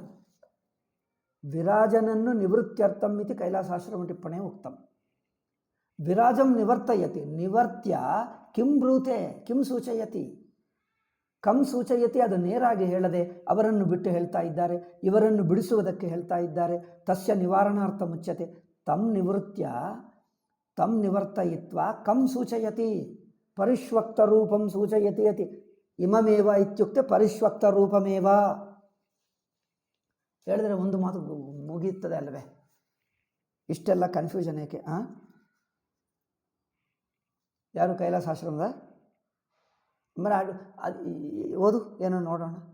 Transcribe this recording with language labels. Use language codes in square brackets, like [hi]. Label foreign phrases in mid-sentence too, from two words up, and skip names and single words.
[sa] ವಿರಾಜನನ್ನು ನಿವೃತ್ತ್ಯರ್ಥಂ ಇತಿ ಕೈಲಾಸಾಶ್ರಮ ಟಿಪ್ಪಣಿ ಉಕ್ತಂ. ವಿರಾಜಂ ನಿವರ್ತಯತಿ, ನಿವರ್ತ್ಯ ಕಿಂ ಬ್ರೂತೆ ಕಿಂ ಸೂಚಯತಿ, ಕಂ ಸೂಚಯತಿ. [kn] ಅದು ನೇರಾಗಿ ಹೇಳದೆ ಅವರನ್ನು ಬಿಟ್ಟು ಹೇಳ್ತಾ ಇದ್ದಾರೆ, ಇವರನ್ನು ಬಿಡಿಸುವುದಕ್ಕೆ ಹೇಳ್ತಾ ಇದ್ದಾರೆ. [sa] ತಸ್ಯ ನಿವಾರಣಾರ್ಥ ಮುಚ್ಯತೆ ತಂ ನಿವರ್ತಯಿತ್ವ ಕಂ ಸೂಚಯತಿ ಪರಿಷ್ವಕ್ತ ರೂಪಂ ಸೂಚಯತಿ ಅತಿ. ಇಮಮೇವ ಇತ್ಯುಕ್ತೆ ಪರಿಷ್ವಕ್ತ ರೂಪಮೇವ [kn] ಹೇಳಿದರೆ ಒಂದು ಮಾತು ಮುಗಿಯುತ್ತದೆ ಅಲ್ಲವೇ? ಇಷ್ಟೆಲ್ಲ ಕನ್ಫ್ಯೂಷನ್ ಏಕೆ? ಯಾರು ಕೈಲಾಸಾಶ್ರಮದ ಅದು ಓದು ಏನೋ ನೋಡೋಣ.